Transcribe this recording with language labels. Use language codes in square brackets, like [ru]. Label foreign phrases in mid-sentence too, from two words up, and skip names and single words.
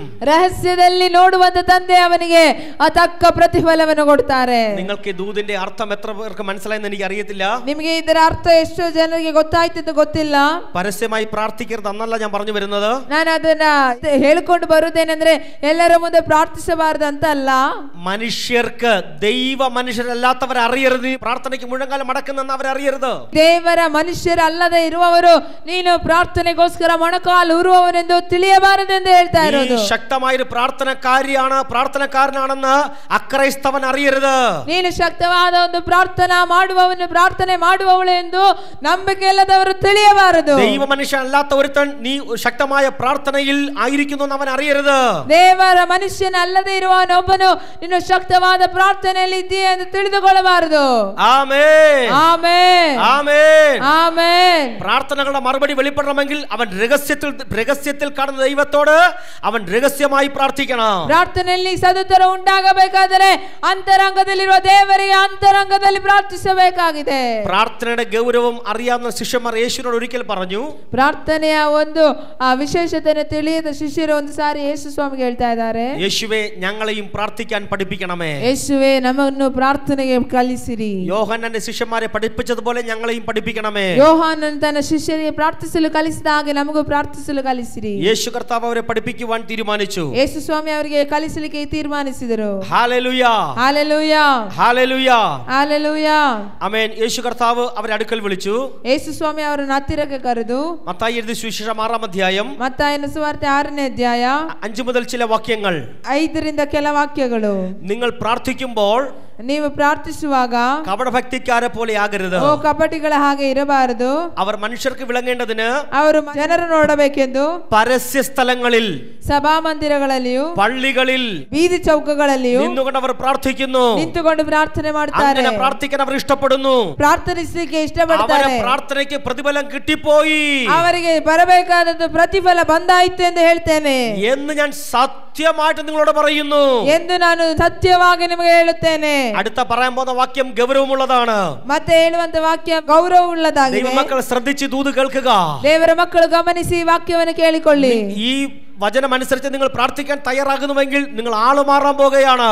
[kn] ರಹಸ್ಯದಲ್ಲಿ ನೋಡುವಂತ ತಂದೆ ಅವನಿಗೆ ತಕ್ಕ ಪ್ರತಿಫಲವನ್ನು ಕೊಡ್ತಾರೆ. [ml] നിങ്ങൾക്ക് ദൂതിന്റെ അർത്ഥം എത്ര പേർക്ക് മനസ്സിലായെന്ന് എനിക്ക് അറിയത്തില്ല. [kn] ನಿಮಗೆ ಇದರ ಅರ್ಥ ಎಷ್ಟು ಜನರಿಗೆ ಗೊತ್ತಾಯ್ತು ಗೊತ್ತಿಲ್ಲ. [ml] പരസ്യമായി പ്രാർത്ഥിക്കരുത് എന്നല്ല ഞാൻ പറഞ്ഞു വരുന്നത്. [kn] ನಾನು ಅದನ್ನ ಹೇಳಿಕೊಂಡು ಬರುವುದೇನೆಂದ್ರೆ ಎಲ್ಲರ ಮುಂದೆ ಪ್ರಾರ್ಥಿಸಬಾರದು ಅಂತ ಅಲ್ಲ. [ml] മനുഷ്യർക്ക് ദൈവ മനുഷ്യരല്ലാത്തവരെ അറിയരുത്. പ്രാർത്ഥനയ്ക്ക് മുഴങ്കാലം മടക്കുന്നെന്ന് അവരറിയരുത്. [kn] ದೇವರ ಮನುಷ್ಯರಲ್ಲದೆ ಇರುವವರು ನೀನು ಪ್ರಾರ್ಥನೆಗೋಸ್ಕರ ಮೊಣಕಾಲು ಊರುವವನೆಂದು ತಿಳಿಯಬಾರದೆಂದು ಹೇಳ್ತಾ ಇರೋದು. [ml] ശക്തമായൊരു പ്രാർത്ഥനക്കാരിയാണ്, പ്രാർത്ഥനക്കാരനാണെന്ന് അക്രൈസ്തവൻ അറിയരുത്. [kn] ನೀನು ಶಕ್ತವಾದ ಒಂದು ಪ್ರಾರ್ಥನಾ ಮಾಡುವವನು ಪ್ರಾರ್ಥನೆ ಮಾಡುವವಳು ಎಂದು ನಂಬಿಕೆ ಇಲ್ಲದವರು ತಿಳಿಯಬಾರದು. [ml] ദൈവ മനുഷ്യനല്ലാത്ത ഒരുത്തൻ നീ ശക്തമായ പ്രാർത്ഥനയിൽ ആയിരിക്കുന്നു എന്ന് അവൻ അറിയരുത്. [kn] ದೇವರ ಮನುಷ್ಯನಲ್ಲದೆ ಇರುವವನೊಬ್ಬನು ನೀನು ಶಕ್ತವಾದ ಪ್ರಾರ್ಥನೆಯಲ್ಲಿ ಇದೆಯಾ ಎಂದು ತಿಳಿದುಕೊಳ್ಳಬಾರದು. [ml] ആമേൻ [kn] ಆಮೆನ್ [ml] ആമേൻ [kn] ಆಮೆನ್. [ml] പ്രാർത്ഥനകളുടെ മറുപടി വെളിപ്പെടണമെങ്കിൽ അവൻ രഹസ്യ രഹസ്യത്തിൽ കാണുന്ന ദൈവത്തോട് അവൻ രഹസ്യമായി പ്രാർത്ഥിക്കണം. [kn] ಪ್ರಾರ್ಥನೆಯಲ್ಲಿ ಸದುತ್ತರ ಉಂಟಾಗಬೇಕಾದರೆ ಅಂತರಂಗದಲ್ಲಿರುವ ದೇವರಿಗೆ ಅಂತರಂಗದಲ್ಲಿ ಪ್ರಾರ್ಥಿಸಬೇಕಾಗಿದೆ. [ml] പ്രാർത്ഥനയുടെ ഗൗരവം അറിയാവുന്ന ശിഷ്യന്മാർ യേശുവിനോട് ഒരിക്കൽ പറഞ്ഞു. [kn] ಪ್ರಾರ್ಥನೆಯ ಒಂದು ವಿಶೇಷತೆಯನ್ನು ತಿಳಿಯದ ಶಿಷ್ಯರು ಒಂದು ಸಾರಿ ಯೇಸು ಸ್ವಾಮಿಗೆ ಹೇಳ್ತಾ ಇದ್ದಾರೆ, [ml] യേശുവേ ഞങ്ങളെയും പ്രാർത്ഥിക്കാൻ പഠിപ്പിക്കണമേ. [kn] ಯೇಸುವೇ ನಮ್ಮನ್ನು ಪ್ರಾರ್ಥನೆಗೆ ಕಲಿಸಿರಿ. [ml] യോഹന്നാന്റെ ശിഷ്യന്മാരെ പഠിപ്പിച്ചതുപോലെ ഞങ്ങളെയും പഠിപ്പിക്കണമേ. [kn] ಯೋಹಾನನು ತನ್ನ ಶಿಷ್ಯರಿಗೆ ಪ್ರಾರ್ಥಿಸಲು ಕಲಿಸಿದ ಹಾಗೆ ನಮಗೂ ಪ್ರಾರ್ಥಿಸಲು ಕಲಿಸಿರಿ. [ml] യേശു കർത്താവ് അവരെ പഠിപ്പിക്കുവാൻ തീരുമാനിച്ചു. [kn] ಯೇಸು ಸ್ವಾಮಿ ಅವರಿಗೆ ಕಲಿಸಲಿಕ್ಕೆ ತೀರ್ಮಾನಿಸಿದರು. [ml] ഹല്ലേലൂയ ഹല്ലേലൂയ ഹല്ലേലൂയ ഹല്ലേലൂയ. ആമേൻ. യേശു കർത്താവ് അവരെ അടുക്കൽ വിളിച്ചു. [kn] ಯೇಸು ಸ್ವಾಮಿ ಅವರನ್ನು ಹತ್ತಿರಕ್ಕೆ ಕರೆದು [ml] മത്തായി എഴുതിയ സുവിശേഷം 6-ാം അധ്യായം [kn] ಮತ್ತಾಯನ ಸುವಾರ್ತೆ 6ನೇ ಅಧ್ಯಾಯ [ml] 5 മുതൽ ചില വാക്യങ്ങൾ. [kn] 5ರಿಂದ ಕೆಲ ವಾಕ್ಯಗಳು. [ml] നിങ്ങൾ പ്രാർത്ഥിക്കുമ്പോൾ [kn] ನೀವು ಪ್ರಾರ್ಥಿಸುವಾಗ [ml] കപടഭക്തിക്കാരെ പോലെ ആകരുത്. [kn] ಓ ಕಪಟಿಗಳ ಹಾಗೆ ಇರಬಾರದು. [ml] അവർ മനുഷ്യർക്ക് വിളങ്ങേണ്ടതിന് [kn] ಅವರು ಜನರು ನೋಡಬೇಕೆಂದು [ml] പരസ്യ സ്ഥലങ്ങളിൽ [kn] ಸಭಾಮಂದಿರಗಳಲ್ಲಿಯೂ [ml] പള്ളികളിൽ [kn] ಬೀದಿ ಚೌಕಗಳಲ್ಲಿಯೂ [ml] നിന്നുകൊണ്ട് അവർ പ്രാർത്ഥിക്കുന്നു. [kn] ನಿಂತುಕೊಂಡು ಪ್ರಾರ್ಥನೆ ಮಾಡುತ್ತಾರೆ. [ml] അങ്ങനെ പ്രാർത്ഥിക്കാൻ അവർ ഇഷ്ടപ്പെടുന്നു. [kn] ಪ್ರಾರ್ಥಿಸಲಿಕ್ಕೆ ಇಷ್ಟಪಡುತ್ತಾರೆ. [ml] അവരെ പ്രാർത്ഥനയ്ക്ക് പ്രതിഫലം കിട്ടിപ്പോയി [kn] ಅವರಿಗೆ ಬರಬೇಕಾದದ್ದು ಪ್ರತಿಫಲ ಬಂದಾಯಿತು ಎಂದು ಹೇಳ್ತೇನೆ [ml] എന്ന് ഞാൻ സത്യമായിട്ട് നിങ്ങളോട് പറയുന്നു [kn] ಎಂದು ನಾನು ಸತ್ಯವಾಗಿ ನಿಮಗೆ ಹೇಳುತ್ತೇನೆ. [ml] അടുത്ത പറയാൻ പോകുന്ന വാക്യം ഗൗരവമുള്ളതാണ്. [kn] ಮತ್ತೆ ಹೇಳುವಂತ ವಾಕ್ಯ ಗೌರವವುಳ್ಳದಾಗಿದೆ. [ml] ദൈവമക്കൾ ശ്രദ്ധിച്ച് ദൂത് കേൾക്കുക. [kn] ದೇವರ ಮಕ್ಕಳು ಗಮನಿಸಿ ವಾಕ್ಯವನ್ನು ಕೇಳಿಕೊಳ್ಳಿ. [ml] ഈ വചനം അനുസരിച്ച് നിങ്ങൾ പ്രാർത്ഥിക്കാൻ തയ്യാറാകുന്നുവെങ്കിൽ നിങ്ങൾ ആള് മാറാൻ പോകുകയാണ്.